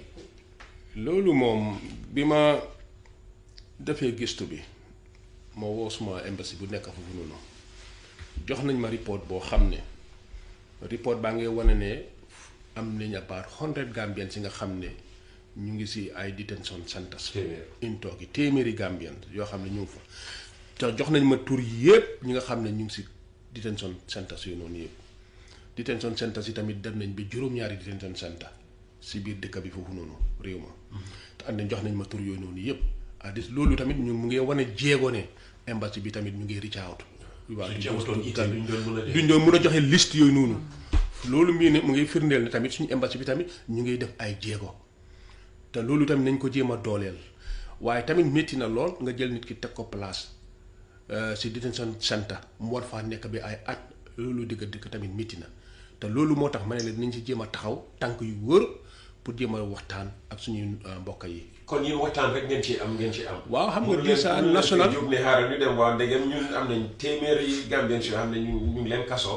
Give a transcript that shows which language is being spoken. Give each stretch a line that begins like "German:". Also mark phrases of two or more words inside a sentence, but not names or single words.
Wolof: loolu moom bi ma defee gëstu bi ma woo suma embassy bu nekk foofu noonu jox nañ ma report boo xam ne report baa ngi wane ne am nañ about 100 Gambians yi nga xam ne ñu ngi si ay
English: detention centers in Turkey
Wolof: téeméeri Gambians yoo xam ne ñu ngi fa te jox nañ ma tur yëpp ñi nga xam ne ñu ngi si
English: detention centers
Wolof: yooyu noonu yëpp
English: detention centers
Wolof: yi tamit dem nañ bi juróom-ñaari
English: detention center
Wolof: si biir dëkk bi foofu noonu réew ma te ànd nañ jox nañ ma tur yooyu noonu yëpp adis loolu tamit ñu mu ngi wane jéego ne embassy bi tamit ñu ngi
English: reach out
Wolof: waaw duñ doon mën a joxe liste yooyu noonu loolu mii ne mu ngi firndeel ne tamit suñu embassy bi tamit ñu ngi def ay jéego te loolu tamit nañ ko jéem a dooleel waaye tamit métti na lool nga jël nit ki teg ko place si
English: detention center
Wolof: mu war faa nekk bi ay at loolu dëgg tamit métti na te loolu moo tax ma ne la dinañ si jéem a taxaw tànk yu wër pour jéem a waxtaan ak suñuy mbokk yi. kon yéen waxtaan rek ngeen ci am. waaw xam nga déjà national jóg ne xaaral ñu dem waaw ndegem ñun am nañ téeméeri Gambians yoo xam ne ñu ngi leen kaso.